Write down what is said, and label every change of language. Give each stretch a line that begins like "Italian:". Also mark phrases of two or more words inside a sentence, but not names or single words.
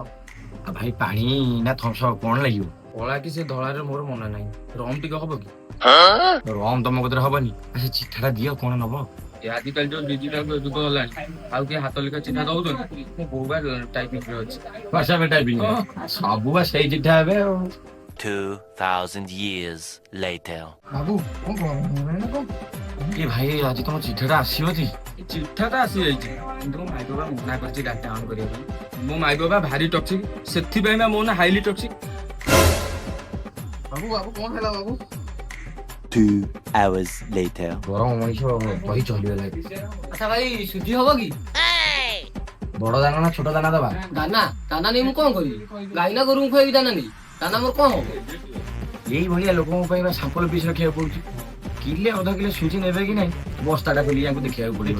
Odia: ଆଉ ଭାଇ ପାଣି ନା ଥମ୍ସ ଅପ୍ କଣ ଲାଗିବ? କଳା କି ସେ ଧଳାରେ ମୋର ମନେ ନାହିଁ। ରମ୍ ଟିକେ ହବ କି? ରମ୍ ତମ କତିରେ ହବନି? ସେ ଚିଠାଟା ଦିଅ, କଣ ନବ? ଆଜିକାଲି ଯୋଉ ଡିଜିଟାଲ ଯୁଗ ହେଲାଣି, ଆଉ କିଏ ହାତ ଲେଖା ଚିଠା ଦଉଛନ୍ତି? ମୋ ବୋଉ ବା ଟାଇପିଂ ରେ ଅଛି। ସବୁ ବା ସେଇ ଚିଠା ଏବେ ଆଉ।
English: 2,000 years later.
Odia: ବାବୁ କଣ କଣ? ଏ ଭାଇ ଆଜି ତମ ଚିଠାଟା ଆସିବ କି? ଚିଠାଟା ଆସିଯାଇଛି, କିନ୍ତୁ ମୋ ମାଇ ବାବା ମନା କରିଛି
English: data on
Odia: କରିବା ପାଇଁ। ମୋ ମାଇ ବାବା ଭାରି ଟକ୍ସିକ, ସେଥିପାଇଁ ବା ମୋ ନା
English: highly toxic.
Odia: ବାବୁ ବାବୁ କଣ ହେଲା ବାବୁ?
English: 2 hours later.
Odia: ଗରମ ମଣିଷ କହି ଚଳିଗଲା। ଆଚ୍ଛା ଭାଇ, ସୁଧି ହବ କି? ବଡ ଦାନା ନା ଛୋଟ ଦାନା ଦବା? ଦାନା ନେଇ ମୁଁ କଣ କରିବି? ଗାଈ ନା ଗୋରୁଙ୍କୁ ଖୁଆଇବି ଦାନା ନେଇ? ଦାନା ମୋର କଣ ହବ? ଏଇଭଳିଆ ଲୋକଙ୍କ ପାଇଁ ବା
English: sample piece
Odia: ରଖିବାକୁ ପଡୁଛି। କିଲେ ଅଧ କିଲେ ସୁଜି ନେବେ କି ନାଇଁ, ବସ୍ତାଟା ଖୋଲି ୟାଙ୍କୁ ଦେଖିବାକୁ ପଡିବ।